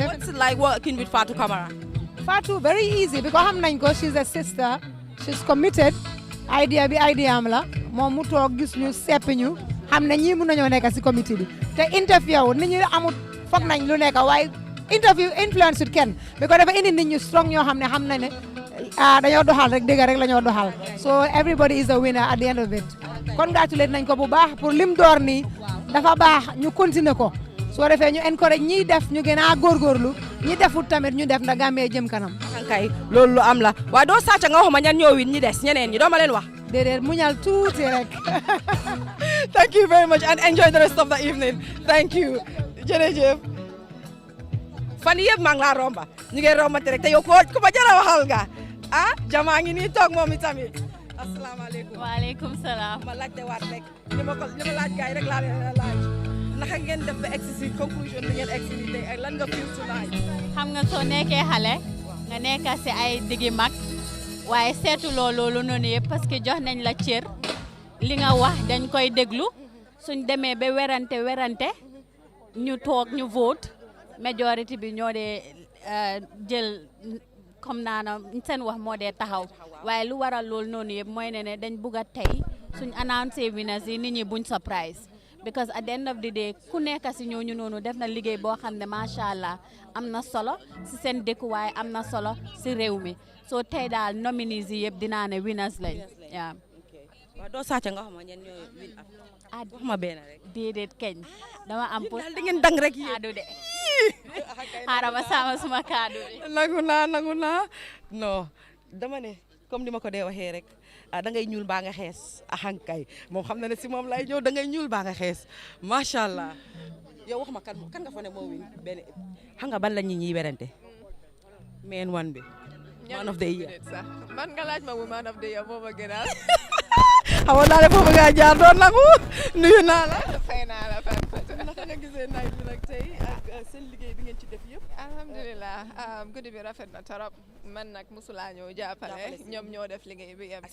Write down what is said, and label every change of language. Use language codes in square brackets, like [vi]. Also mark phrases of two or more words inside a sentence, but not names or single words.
[en] What's it like working with Fatu Camara? Fatu very easy because [wo] xam nañ ko [en] she's a sister. She's committed [wo] idea am la moom mu toog gis ñu seppi ñu xam ne ñii mun nañoo nekk si comité bi te interview nit ñi amul foog nañ lu nekk waaye interview influence ut kenn bi ko dafa indi nit ñu strong ñoo xam ne ne dañoo doxal rek dëgg rek la ñoo doxal so [en] everybody is a winner at the end of it [wo] congratulate nañ ko bu baax pour lim door nii dafa baax ñu continuer ko soo defee ñu encourage ñiy def ñu gën a góorgóorlu ñi defut tamit ñu def ndax Gambie jëm kanam. kay loolu lu am la waaye doo sàcc nga waxuma ñan ñoo win ñi des ñeneen ñi doo ma leen wax. déedéet muñal tuuti rek. [en] Thank you very much and enjoy the rest of the evening. Thank you. [wo] jërëjëf. fan yëpp maa ngi laa romba ñu ngi rombante rek te yow ku ma jara waxal nga jamaa ngi nii toog moom itamit. asalaamaaleykum. waaleykum salaam. ma laajte waat rek li ma laaj gars yi rek laa leen laaj. naka ngeen def ba egsi si conclusion bi ngeen egsi nii tey ak lan nga [en] feel tonight. [wo] xam nga soo nekkee xale nga nekk si ay diggi mag waaye seetuloo loolu noonu yëpp [fr] parce que [wo] jox nañ la cër li nga wax dañ koy déglu suñ demee ba werante ñu toog ñu vote majority bi ñoo dee jël comme naana seen wax moo dee taxaw waaye lu waral loolu noonu yëpp mooy ne dañ bugg a tey suñ annoncé winners yi nit ñi buñ surprise because [en] at the end of the day [wo] ku nekk si ñooñu noonu def na liggéey boo xam ne [ar] ما شاء الله [wo] am na solo si seen dëkkuwaay am na solo si réew mi soo tey daal nominees yi yëpp dinaa ne winners lañ waaw. waaw doo sàcc nga xam ne ñenn ñooy win wax ma benn rek. déedéet keñ dama am pour daal di ngeen dang rek yéen kaadu de xaaral ma sama suma kaadu de. nangu naa non dama ne comme ni ma ko dee waxee rek. da ngay ñuul baa nga xees axankay moom xam na ne si moom lay ñëw da ngay ñuul baa nga xees [ar] ما شاء الله [wo] yow wax ma kan nga fa ne moo win benn xam nga ban la ñuy werante [en] main one [wo] bi [en] man of the year [wo] man nga laaj ma [en] woman of the year [wo] moo ma gënal xamoon naa ne foofu nga jaar doon nangu nuyu naa la fay naa la naka nga gisee night bi nag tey ak seen liggéey bi ngeen ci def yëpp alhamdulilah guddi bi rafet na torop man nag musulaa ñëw jàppale ñoom ñoo def liggéey bi yëpp